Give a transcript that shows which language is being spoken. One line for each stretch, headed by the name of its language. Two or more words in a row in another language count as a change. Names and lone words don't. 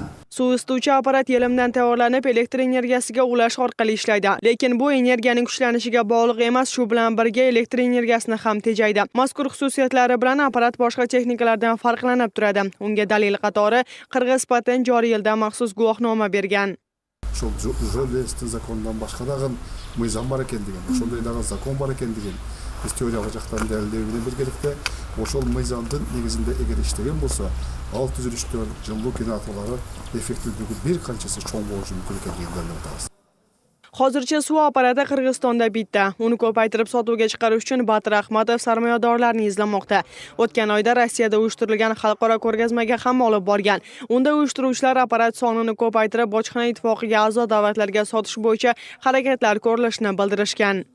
Uzbek: Suv isituvchi apparat yelimdan tayyorlanib, elektr energiyasiga ulash orqali ishlaydi. Lekin bu energiyaning kuchlanishiga bog'liq emas, shu bilan birga elektr energiyasini ham tejaydi. Mazkur xususiyatlari bilan apparat boshqa texnikalardan farqlanib turadi. Unga dalil qatori Qirg'iz patent joriy yilda maxsus guvohnoma bergan.
Kyrgyz: Ошол журналисттик закондон башка дагы мыйзам бар экен деген, ошондой дагы закон бар экен деген биз теориялык жактан далилдөө менен биргеликте ошол мыйзамдын негизинде эгер иштеген болсо, ал түзүлүштөр, жылуу генераторлору эффективдиги бир канчасы чоң болушу мүмкүн экенин далилдейбиз.
Uzbek: Hozircha suv apparati Qirg'izistonda bitta. Uni ko'paytirib sotuvga chiqarish uchun Batir Rahmatov sarmoyadorlarni izlamoqda. O'tgan oyda Rossiyada uyushtirilgan xalqaro ko'rgazmaga ham olib borgan. Unda uyushtiruvchilar apparat sonini ko'paytirib, bojxona ittifoqiga a'zo davlatlarga sotish bo'yicha harakatlar ko'rilishini bildirishgan.